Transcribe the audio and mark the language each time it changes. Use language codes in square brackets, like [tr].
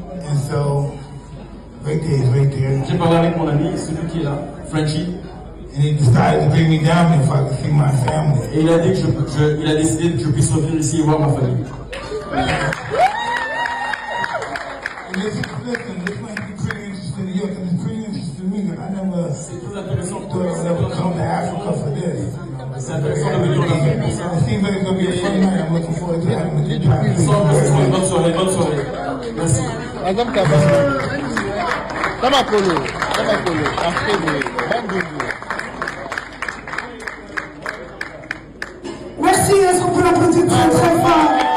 [en] And so, right there, he's right there. [fr] j'ai parlé avec mon ami, celui qui est là, Frenchie, [en] And he decided to bring me down here if I could see my family. [fr] et il a dit que il a décidé que je puisse revenir ici et voir ma famille. [en] And listen, this might be pretty interesting to you, because it's pretty interesting to me, because I never [fr] C'est plus intéressant [en] thought I would ever come to Africa for this. [fr] C'est intéressant de venir en Afrique pour ça. [en] It seems like it's going to be a fun night. I'm looking forward to having a good time. [fr] Il semble que ce soit une bonne soirée, bonne soirée. Merci. Madame Kabana. Tamakolo. Afrede. Bandougou. Merci, est-ce qu'on peut l'applaudir très très fort?